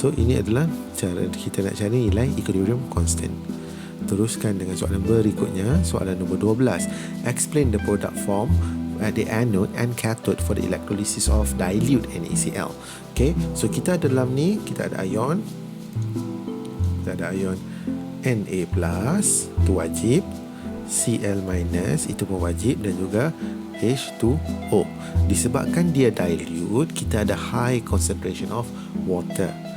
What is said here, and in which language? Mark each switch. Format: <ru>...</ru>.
<ms>So ini adalah cara kita nak cari nilai equilibrium constant. Teruskan dengan soalan berikutnya, soalan nombor 12.</ms> <en>Explain the product form at the anode and cathode for the electrolysis of dilute NaCl.</en> <ms>Okay, so kita dalam ni kita ada ion, kita ada ion Na+, itu wajib, Cl- itu pun wajib, dan juga H2O. Disebabkan dia dilute, kita ada</ms> <en>high concentration of water.</en>